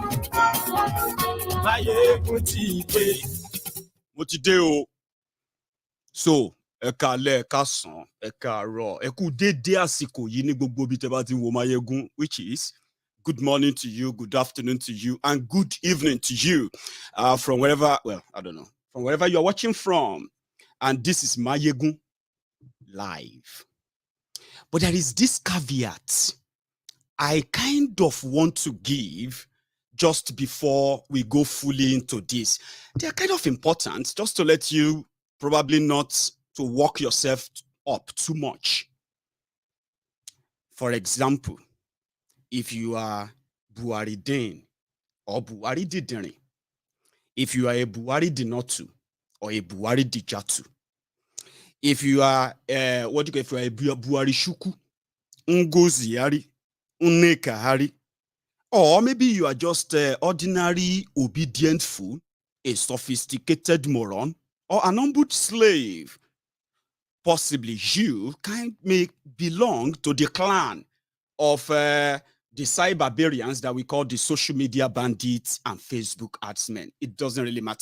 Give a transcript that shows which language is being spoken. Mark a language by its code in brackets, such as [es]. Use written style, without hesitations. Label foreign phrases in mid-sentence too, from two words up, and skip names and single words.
[yo] Maiyegun ti dé. Mo ti dé o. So, ẹ káalẹ́, ẹ káàsán, ẹ káàárọ̀, ẹ kú dédé àsìkò yìí ní gbogbo bí tẹ́ bá ti wo Maiyegun, [en] which is good morning to you, good afternoon to you, and good evening to you. From wherever, well, I don't know, from wherever you're watching from. And this is Maiyegun live. But there is this caveat I kind of want to give just before we go fully into this. They're kind of important, just to let you probably not to work yourself up too much. For example, if you are Buhari Din or Buhari Didirin, if you are a Buhari Dinotu or a Buhari Dijatu, if you are if you are a Buhari Shuku, Ngozi Hari, Nneka Hari, or maybe you are just ordinary obedient fool, a sophisticated moron, or an humbled slave. Possibly you may belong to the clan of the cyberbarians that we call the social media bandits and Facebook adsmen. It doesn't really matter.